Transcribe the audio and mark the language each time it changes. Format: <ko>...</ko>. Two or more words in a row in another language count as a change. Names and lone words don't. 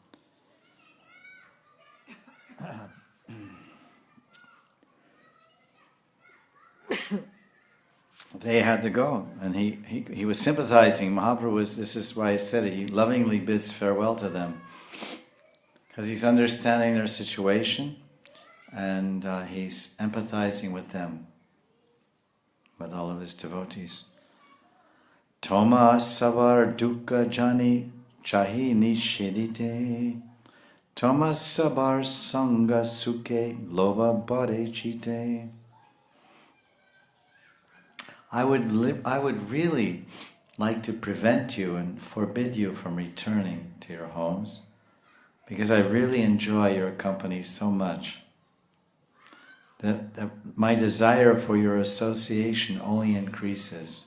<en>They had to go, and he was sympathizing. Mahaprabhu this is why I said it, he lovingly bids farewell to them. Because he's understanding their situation, and he's empathizing with them, with all of his devotees.</en> <bn>তোমা সবার দুঃখ জানি চাহি নিষেধিতে তোমা সবার সঙ্গ সুখে লোভ বাড়ে চিতে.</bn> <en>I would really like to prevent you and forbid you from returning to your homes because I really enjoy your company so much that my desire for your association only increases.</en>